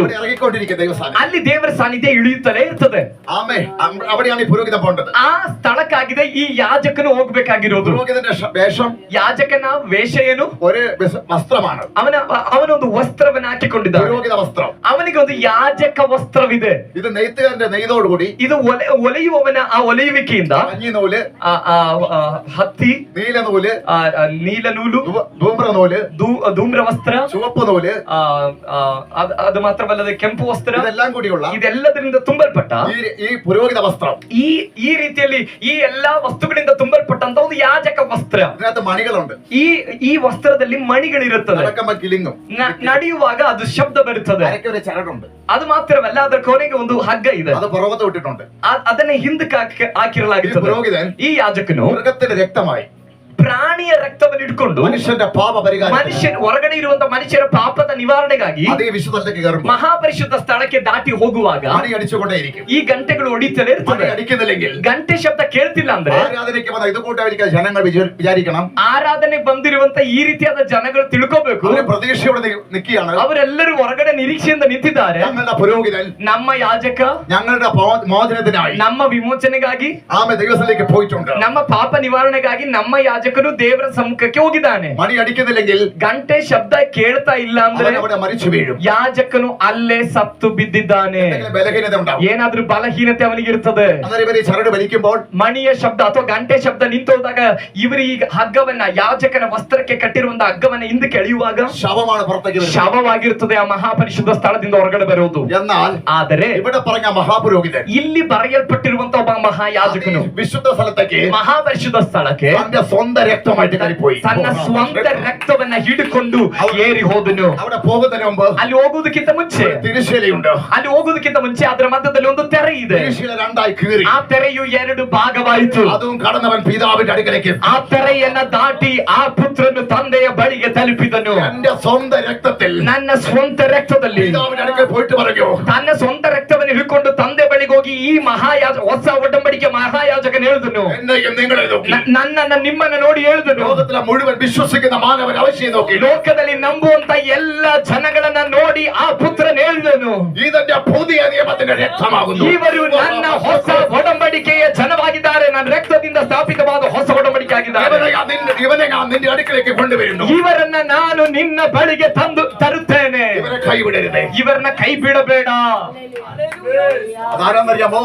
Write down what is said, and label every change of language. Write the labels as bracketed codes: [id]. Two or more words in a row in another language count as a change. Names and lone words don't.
[ml] അവിടെ ഇറങ്ങിക്കൊണ്ടിരിക്കുന്ന ദൈവ സാന്നിധ്യം. [kn] ಅಲ್ಲಿ ದೇವರ ಸಾನ್ನಿಧ್ಯ ಇಳಿಯುತ್ತಲೇ ಇರ್ತದೆ. [ml] ആമേ അവിടെയാണ് ഈ പുരോഹിതൻ പോകേണ്ടത്. [kn] ಆ ಸ್ಥಳಕ್ಕಾಗಿದೆ ಈ ಯಾಜಕನು ಹೋಗ್ಬೇಕಾಗಿರೋದು. [ml] പുരോഹിതന്റെ വേഷം, [kn] ಯಾಜಕನ ವೇಷ ಏನು? [ml] ഒരു വസ്ത്രമാണ്. [kn] ಅವನೊಂದು ವಸ್ತ್ರವನ್ನು ಹಾಕಿಕೊಂಡಿದ್ದಾನೆ. [ml] പുരോഹിത വസ്ത്രം. [kn] ಅವನಿಗೆ ಒಂದು ಯಾಜಕ ವಸ್ತ್ರವಿದೆ. [ml] ഇത് നെയ്ത്തുകാരന്റെ നെയ്തോടുകൂടി, [kn] ಇದು ಒಲೆಯುವವನ ಆ ಒಲೆಯುವಿಕೆಯಿಂದ [ml] മഞ്ഞ നൂല്, [kn] ಹತ್ತಿ, [ml] നീല നൂല്, [kn] ನೀಲ ನೂಲು, [ml] ധൂമ്ര നൂല്, [kn] ಧೂಮ್ರ ವಸ್ತ್ರ, [ml] ചുവപ്പ് നൂല്, [kn] ಅದು ಮಾತ್ರವಲ್ಲದೆ ಕೆಂಪು ವಸ್ತ್ರ, [ml] ഇതെല്ലാം കൂടിയുള്ള [kn] ಇದೆಲ್ಲದರಿಂದ ತುಂಬಲ್ಪಟ್ಟ [ml] ഈ പുരോഹിത വസ്ത്രം, [kn] ಈ ರೀತಿಯಲ್ಲಿ ಈ ಎಲ್ಲಾ ವಸ್ತುಗಳಿಂದ ತುಂಬಲ್ಪಟ್ಟಂತ ಒಂದು ಯಾಜಕ ವಸ್ತ್ರ. [ml] ഇതിനകത്ത് മണികളുണ്ട്. [kn] ಈ ವಸ್ತ್ರದಲ್ಲಿ ಮಣಿಗಳಿರುತ್ತದೆ. [ml] കിളിങ്ങും, [kn] ನಡೆಯುವಾಗ ಅದು ಶಬ್ದ ಬರುತ್ತದೆ. [ml] അരയ്ക്ക് ഒരു ചരടുണ്ട്. [kn] ಅದು ಮಾತ್ರವಲ್ಲ, ಅದರ ಕೊನೆಗೆ ಒಂದು ಹಗ್ಗ ಇದೆ. [ml] അത് പുറകത്ത് വിട്ടിട്ടുണ്ട്. [kn] ಅದನ್ನ ಹಿಂದಕ್ಕೆ ಹಾಕಿರಲಾಗುತ್ತದೆ. [ml] പുരോഹിതൻ [kn] ಈ ಯಾಜಕನು [ml] മൃഗത്തിന്റെ രക്തമായി [kn] ಪ್ರಾಣಿಯ ರಕ್ತವನ್ನು ಇಟ್ಕೊಂಡು [ml] മനുഷ്യന്റെ പാപ പരിഹാരം, [kn] ಹೊರಗಡೆ ಇರುವಂತ ಮನುಷ್ಯರ ಪಾಪದ ನಿವಾರಣೆಗಾಗಿ [ml] അതേ വിശുദ്ധത്തിലേക്ക് കയറുമ്പോൾ [kn] ಮಹಾಪರಿಶುದ್ಧ ಸ್ಥಳಕ್ಕೆ ದಾಟಿ ಹೋಗುವಾಗ [ml] മണി അടിച്ചുകൊണ്ടേയിരിക്കും. [kn] ಈ ಗಂಟೆಗಳು ಹೊಡಿತಲೇ [ml] മണി [kn] ಇರ್ತದೆ. [ml] അടിക്കുന്നില്ലെങ്കിൽ, [kn] ಗಂಟೆ ಶಬ್ದ ಕೇಳ್ತಿಲ್ಲ ಅಂದ್ರೆ [ml] ആരാധനയ്ക്ക് വന്ന ഇത് കൂട്ടായിരിക്കാൻ ജനങ്ങൾ വിചാരിക്കണം, [kn] ಆರಾಧನೆ ಬಂದಿರುವಂತ ಈ ರೀತಿಯಾದ ಜನಗಳು ತಿಳ್ಕೋಬೇಕು. [ml] അവര് പ്രതീക്ഷയോടെ നിൽക്കുകയാണ്. [kn] ಅವರೆಲ್ಲರೂ ಹೊರಗಡೆ ನಿರೀಕ್ಷೆಯಿಂದ ನಿಂತಿದ್ದಾರೆ. [ml] ഞങ്ങളുടെ പുരോഹിതൻ [kn] ನಮ್ಮ ಯಾಜಕ [ml] ഞങ്ങളുടെ മോചനത്തിനായി [kn] ನಮ್ಮ ವಿಮೋಚನೆಗಾಗಿ, [ml] ആമേ ദൈവത്തിലേക്ക് പോയിട്ടുണ്ട്. [kn] ನಮ್ಮ ಪಾಪ ನಿವಾರಣೆಗಾಗಿ ನಮ್ಮ ಯಾಜಕನು ದೇವರ ಸಮ್ಮುಖಕ್ಕೆ ಹೋಗಿದ್ದಾನೆ. [ml] മണി അടിക്കുന്നില്ലെങ്കിൽ, [kn] ಗಂಟೆ ಶಬ್ದ ಕೇಳ್ತಾ ಇಲ್ಲ ಅಂದ್ರೆ [ml] അവിടെ മരിച്ചു വീഴും. [kn] ಯಾಜಕನು ಅಲ್ಲೇ ಸತ್ತು ಬಿದ್ದಿದ್ದಾನೆ. [ml] ബലഹീനത ഉണ്ടാവും. [kn] ಏನಾದ್ರೂ ಬಲಹೀನತೆ ಅವನಿಗೆ ಇರ್ತದೆ. [ml] അന്നേരം ഇവര് ചരട് വലിക്കുമ്പോൾ [kn] ಮಣಿಯ ಶಬ್ದ ಅಥವಾ ಗಂಟೆ ಶಬ್ದ ನಿಂತೋದಾಗ ಇವರು ಈ ಹಗ್ಗವನ್ನ, ಯಾಜಕನ ವಸ್ತ್ರಕ್ಕೆ ಕಟ್ಟಿರುವಂತ ಹಗ್ಗವನ್ನ ಹಿಂದಕ್ಕೆ ಎಳೆಯುವಾಗ [ml] ശവമാണ് പുറത്തേക്ക് വരുന്നത്. [kn] ಶವವಾಗಿರುತ್ತದೆ ಆ ಮಹಾಪರಿಶುದ್ಧ ಸ್ಥಳದಿಂದ ಹೊರಗಡೆ ಬರುವುದು. [ml] എന്നാൽ [kn] ಆದರೆ [ml] ഇവിടെ പറഞ്ഞ മഹാപുരോഹിതൻ [kn] ಇಲ್ಲಿ ಬರೆಯಲ್ಪಟ್ಟಿರುವಂತ ಒಬ್ಬ ಮಹಾಯಾಜಕನು [ml] വിശുദ്ധ സ്ഥലത്തേക്ക് [kn] ಮಹಾಪರಿಶುದ್ಧ ಸ್ಥಳಕ್ಕೆ [ml] തന്റെ സ്വന്തം രക്തമായിട്ട് കയറിപ്പോയി. [kn] ತನ್ನ ಸ್ವಂತ ರಕ್ತವನ್ನ ಹಿಡಿಕೊಂಡು ಏರಿ ಹೋದನು. [ml] അവിടെ പോകുന്നതിന് മുമ്പ് [kn] ಅಲ್ಲಿ ಹೋಗುವುದಕ್ಕಿಂತ ಮುಂಚೆ, [ml] തിരശ്ശീലയുണ്ട്. [kn] ಅಲ್ಲಿ ಹೋಗುವುದಕ್ಕಿಂತ ಮುಂಚೆ ಅದರ ಮಧ್ಯದಲ್ಲಿ ಒಂದು ತೆರೆ ಇದೆ. [ml] തിരശ്ശീല രണ്ടായി കീറി. [kn] ಆ ತೆರೆಯು ಎರಡು ಭಾಗವಾಯಿತು. [ml] അതും കടന്നവൻ പിതാവിന്റെ അടുക്കലേക്ക്. [kn] ಆ ತೆರೆಯನ್ನ ದಾಟಿ ಆ ಪುತ್ರನು ತಂದೆಯ ಬಳಿಗೆ ತಲುಪಿದನು. [ml] എന്റെ സ്വന്തം രക്തത്തിൽ [kn] ನನ್ನ ಸ್ವಂತ ರಕ್ತದಲ್ಲಿ [ml] പിതാവിന്റെ അടുക്കൽ പോയിട്ട് പറഞ്ഞു, [kn] ತನ್ನ ಸ್ವಂತ ರಕ್ತವನ್ನು ಹಿಡ್ಕೊಂಡು ತಂದೆ ಬಳಿಗೆ ಹೋಗಿ ಈ ಹೊಸ ಒಡಂಬಡಿಕೆ ಮಹಾಯಾಜಕನು ಹೇಳಿದನು, [ml] എന്നെയും നിങ്ങളെ നോക്കി, [kn] ನನ್ನನ್ನ ನಿಮ್ಮನ್ನ ನೋಡಿ ಹೇಳಿದನು, [ml] ലോകത്തിലെ മുഴുവൻ വിശ്വസിക്കുന്ന മാനവൻ അവശ്യം നോക്കി, [kn] ಲೋಕದಲ್ಲಿ ನಂಬುವಂತ ಎಲ್ಲ ಜನಗಳನ್ನ ನೋಡಿ ಆ ಪುತ್ರನ್ ಹೇಳಿದನು, [ml] ഇതെന്റെ പുതിയ നിയമത്തിന്റെ രക്തമാകുന്നു. [kn] ಇವರು ನನ್ನ ಹೊಸ ಒಡಂಬಡಿಕೆಯ ಜನವಾಗಿದ್ದಾರೆ. ನನ್ನ ರಕ್ತದಿಂದ ಸ್ಥಾಪಿತವಾದ ಹೊಸ ಒಡಂಬಡಿಕೆ ಆಗಿದ್ದಾರೆ. [ml] ഇവനെ ഞാൻ നിന്റെ അടുക്കലേക്ക് കൊണ്ടുവരുന്നു. [kn] ಇವರನ್ನ ನಾನು ನಿನ್ನ ಬಳಿಗೆ ತರುತ್ತೇನೆ. [ml] ഇവരെ കൈവിടരുത്. [kn] ಇವರನ್ನ ಕೈ ಬಿಡಬೇಡ. [ml] അതാരാന്നറിയാമോ?